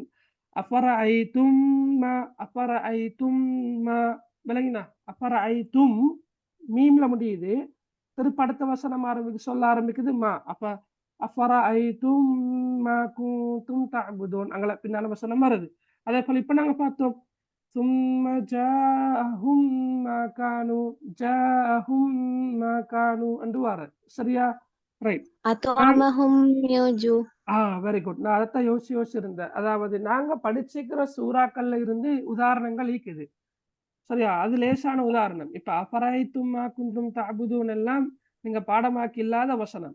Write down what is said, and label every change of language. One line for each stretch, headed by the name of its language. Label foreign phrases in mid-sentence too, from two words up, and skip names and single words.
Arabic: أفرأيتم ما
Tamil: விளங்கினா? அஃபரஐத்தும் மீம்ல முடியுது. திருப்ப அடுத்த வசனம் சொல்ல ஆரம்பிக்குது மா. அப்ப
Arabic: أفرأيتم ما كنتم تعبدون
Tamil: அங்கல பின்னால வசனம் வருது. அதே போல இப்ப நாங்க பார்த்தோம்
Arabic: ثم جاءهم ما كانوا
Tamil: என்று வர. சரியா? ரைட்.
English: very good.
Tamil: நான் அதைத்தான் யோசிச்சிருந்தேன். அதாவது நாங்க படிச்சுக்கிற சூறாக்கள்ல இருந்து உதாரணங்கள் ஈக்குது. சரியா? அது லேசான உதாரணம். இப்ப
Arabic: أفرأيتم ما كنتم تعبدون
Tamil: எல்லாம் நீங்க பாடமாக்கி இல்லாத வசனம்.